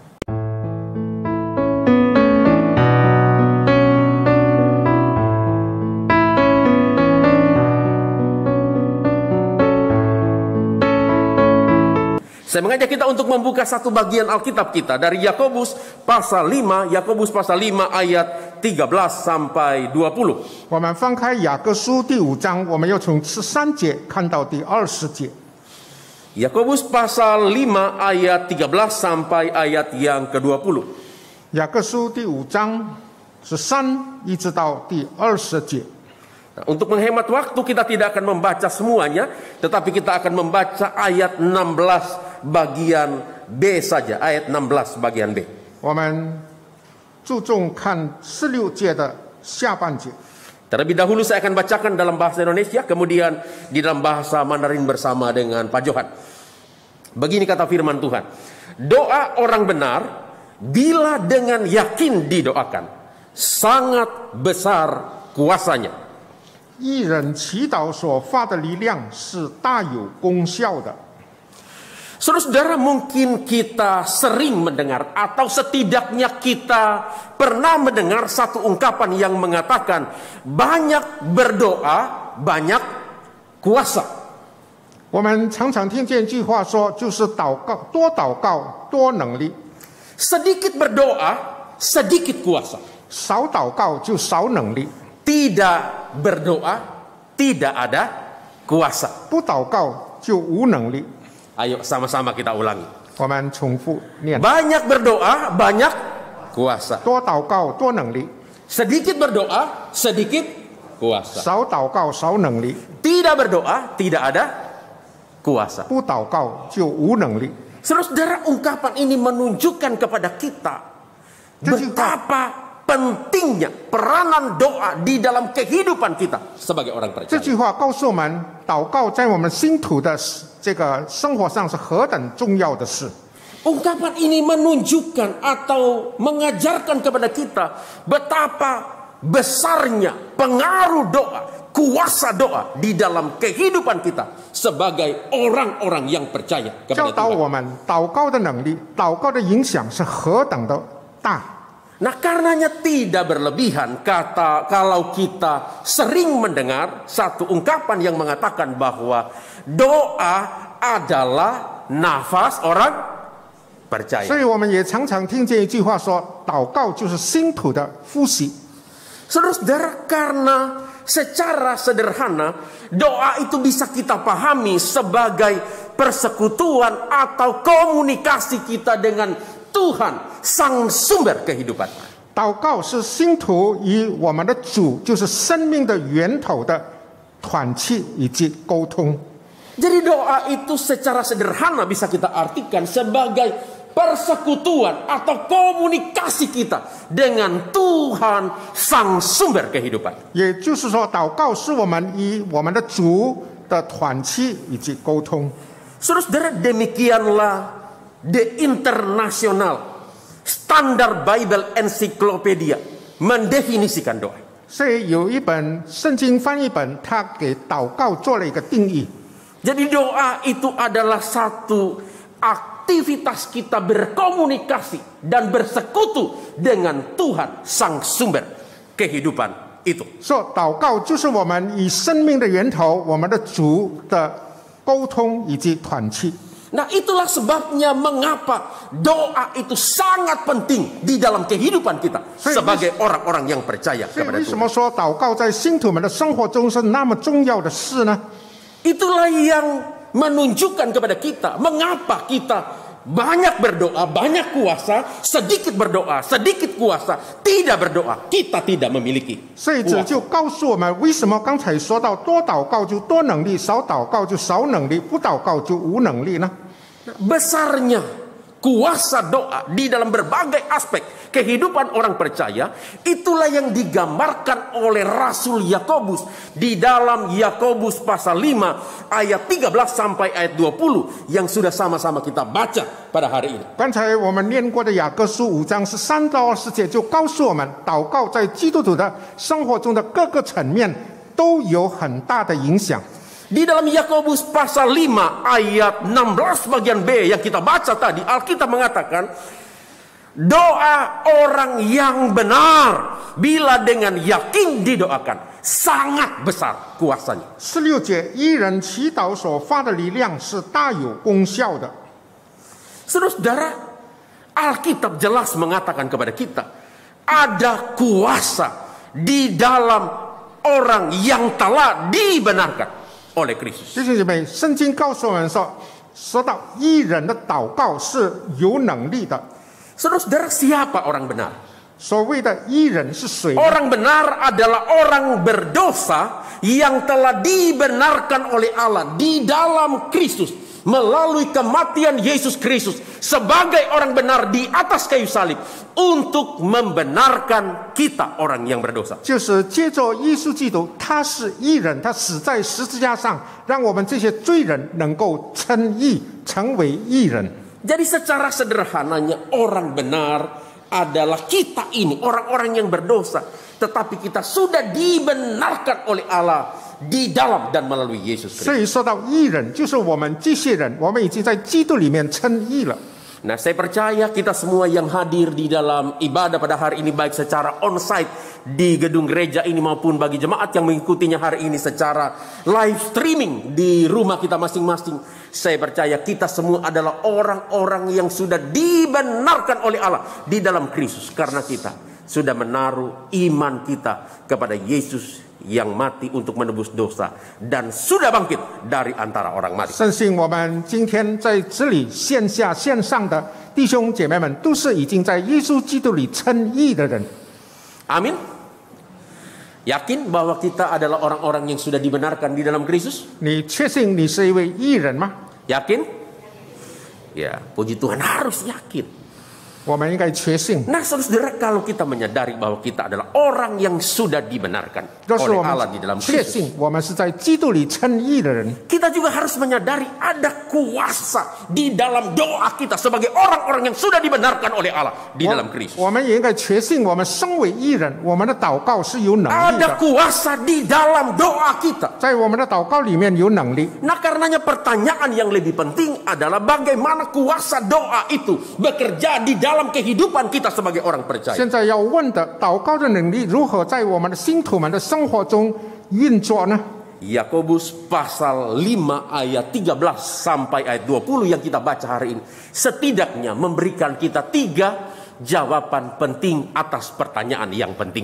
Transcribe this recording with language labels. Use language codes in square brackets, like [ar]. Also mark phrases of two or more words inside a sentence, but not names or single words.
[id] Saya mengajak kita untuk membuka satu bagian Alkitab kita dari Yakobus pasal 5, Yakobus pasal 5 ayat 13 sampai 20. [zh] 我们翻开雅各书第5章，我们要从13节看到第20节。 [id] Yakobus pasal 5 ayat 13 sampai ayat yang ke-20. [zh] 雅各书第5章13一直到第20节。 [id] Nah, untuk menghemat waktu kita tidak akan membaca semuanya, tetapi kita akan membaca ayat 16 bagian B saja, ayat 16 bagian B. [zh] 我们注重看16节的下半节。 [id] Terlebih dahulu saya akan bacakan dalam bahasa Indonesia, kemudian di dalam bahasa Mandarin bersama dengan Pak Johan. Begini kata firman Tuhan. Doa orang benar bila dengan yakin didoakan, sangat besar kuasanya. [zh] 一人祈祷所发的力量是大有功效的。 [id] Saudara-saudara, mungkin kita sering mendengar atau setidaknya kita pernah mendengar satu ungkapan yang mengatakan banyak berdoa, banyak kuasa. [zh] 我们常常听见一句话说，就是祷告多能力， [id] Sedikit berdoa, sedikit kuasa. [zh] 少祷告就少能力， [id] Tidak berdoa, tidak ada kuasa. [zh] 不祷告就无能力。 [id] Ayo sama-sama kita ulangi. [zh] 我们重复念： [id] Banyak berdoa, banyak kuasa. [zh] 多祷告多能力， [id] Sedikit berdoa, sedikit kuasa. [zh] 少祷告少能力， [id] Tidak berdoa, tidak ada kuasa. [zh] 不祷告就无能力。 [id] Saudara-saudara, ungkapan ini menunjukkan kepada kita betapa pentingnya peranan doa di dalam kehidupan kita sebagai orang [zh] 这 [id] percaya. [zh] 句话告诉我们，祷告在我们信徒的这个生活上是何等重要的事。 [id] Ungkapan ini menunjukkan atau mengajarkan kepada kita betapa besarnya pengaruh doa, kuasa doa di dalam kehidupan kita sebagai orang-orang yang percaya [zh] 教 [id] kepada [zh] 导 [id] Tuhan. [zh] 我们祷告的能力，祷告的影响是何等的大。 [id] Nah, karenanya tidak berlebihan kalau kita sering mendengar satu ungkapan yang mengatakan bahwa doa adalah nafas orang percaya. [zh] 所以我们也常常听见一句话说，祷告就是信徒的呼吸。 [id] Saudara-saudara, karena secara sederhana doa itu bisa kita pahami sebagai persekutuan atau komunikasi kita dengan Tuhan, sang sumber kehidupan. [zh] 祷告是信徒与我们的主，就是生命的源头的团契以及沟通。 [id] Jadi doa itu secara sederhana bisa kita artikan sebagai persekutuan atau komunikasi kita dengan Tuhan, sang sumber kehidupan. [zh] 也就是说，祷告是我们与我们的主的团契以及沟通。 [id] Saudara-saudara, demikianlah The International Standard Bible Encyclopedia mendefinisikan doa. [zh] 所以有一本圣经翻译本，他给祷告做了一个定义。 [id] Jadi doa itu adalah satu aktivitas kita berkomunikasi dan bersekutu dengan Tuhan Sang Sumber kehidupan itu. [zh] 说祷告就是我们与生命的源头，我们的主的沟通以及团契。 [id] Nah, itulah sebabnya mengapa doa itu sangat penting di dalam kehidupan kita sebagai orang-orang yang percaya [zh] 所以 [id] kepada [zh] 为什么 [id] Tuhan. [zh] 说祷告在信徒们的生活中是那么重要的事呢？ [id] Itulah yang menunjukkan kepada kita mengapa kita banyak berdoa, banyak kuasa, sedikit berdoa, sedikit kuasa, tidak berdoa, kita tidak memiliki [zh] 所以这就告诉我们，为什么刚才说到多祷告就多能力，少祷告就少能力，不祷告就无能力呢？ [id] besarnya kuasa doa di dalam berbagai aspek kehidupan orang percaya, itulah yang digambarkan oleh Rasul Yakobus di dalam Yakobus pasal 5 ayat 13 sampai ayat 20 yang sudah sama-sama kita baca pada hari ini. [zh] 刚才我们念过的雅各书5章13到20节就告诉我们，祷告在基督徒的生活中的各个层面都有很大的影响。 [id] Di dalam Yakobus pasal 5 ayat 16 bagian B yang kita baca tadi, Alkitab mengatakan doa orang yang benar bila dengan yakin didoakan sangat besar kuasanya. [zh] 16 节，一人祈祷所发的力量是大有功效的。 [id] Saudara-saudara, Alkitab jelas mengatakan kepada kita ada kuasa di dalam orang yang telah dibenarkan oleh Kristus. [zh] 弟兄姐妹，圣经告诉我们说到一人的祷告是有能力的。 [id] Saudara-saudara, siapa orang benar? [zh] 所谓的一人是谁呢？ [id] Orang benar adalah orang berdosa yang telah dibenarkan oleh Allah di dalam Kristus melalui kematian Yesus Kristus sebagai orang benar di atas kayu salib untuk membenarkan kita orang yang berdosa. [zh] 就是借着耶稣基督，他是义人，他死在十字架上，让我们这些罪人能够称义，成为义人。 [id] Jadi secara sederhananya orang benar adalah kita ini, orang-orang yang berdosa, tetapi kita sudah dibenarkan oleh Allah di dalam dan melalui Yesus [zh] 所 [id] Kristus. [zh] 以说到义人，就是我们这些人，我们已经在基督里面称义了。 [id] Nah, saya percaya kita semua yang hadir di dalam ibadah pada hari ini, baik secara onsite di gedung gereja ini maupun bagi jemaat yang mengikutinya hari ini secara [en] live streaming [id] di rumah kita masing-masing. Saya percaya kita semua adalah orang-orang yang sudah dibenarkan oleh Allah di dalam Kristus. Karena kita sudah menaruh iman kita kepada Yesus yang mati untuk menebus dosa dan sudah bangkit dari antara orang mati. [zh] 相信我们今天在这里线下线上的弟兄姐妹们，都是已经在耶稣基督里称义的人。 [id] Amin. Yakin bahwa kita adalah orang-orang yang sudah dibenarkan di dalam Kristus? [zh] 你确信你是一位义人吗？ [id] Yakin? Ya, puji Tuhan, harus yakin. [zh] 我们应该确信。 [id] Nah, saudara, kalau kita menyadari bahwa kita adalah orang yang sudah dibenarkan [zh] 若是 [id] oleh [zh] 我 [id] Allah di [zh] 们 [id] dalam [zh] 确 [id] Kristus, [zh] 信我们是在基督里称义的人， [id] kita juga harus menyadari ada kuasa di dalam doa kita sebagai orang-orang yang sudah dibenarkan oleh Allah di dalam Kristus. [zh] 我们也应该确信我们身为义人，我们的祷告是有能力 [id] Ada [zh] 的， [id] kuasa di dalam doa kita. [zh] 在我们的祷告里面有能力。 [id] Nah, karenanya pertanyaan yang lebih penting adalah bagaimana kuasa doa itu bekerja di dalam kehidupan kita sebagai orang percaya. [zh] 现在要问的，祷告的能力如何在我们的信徒们的生活中运作呢？ [id] Yakobus pasal 5 ayat 13 sampai ayat 20 yang kita baca hari ini setidaknya memberikan kita 3 jawaban penting atas pertanyaan yang penting.